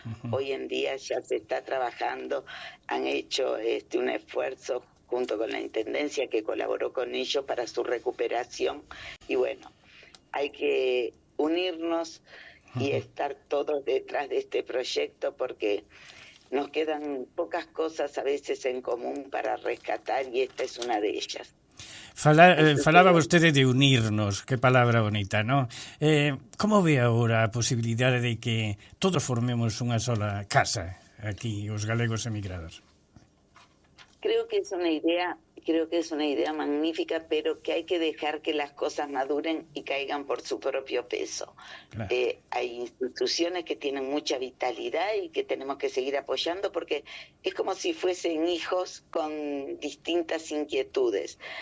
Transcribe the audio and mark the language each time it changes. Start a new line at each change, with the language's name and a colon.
Spanish: Hoy en día ya se está trabajando, han hecho un esfuerzo junto con la Intendencia que colaboró con ellos para su recuperación, y bueno, hay que unirnos y estar todos detrás de este proyecto, porque nos quedan pocas cosas a veces en común para rescatar, y esta es una de ellas.
Galician: Falaba vostede de unirnos, que palabra bonita, non? Como ve agora a posibilidade de que todos formemos unha sola casa aquí, os galegos emigrados?
Spanish: Creo que es una idea magnífica, pero que hay que dejar que las cosas maduren y caigan por su propio peso. Claro. Hay instituciones que tienen mucha vitalidad y que tenemos que seguir apoyando, porque es como si fuesen hijos con distintas inquietudes.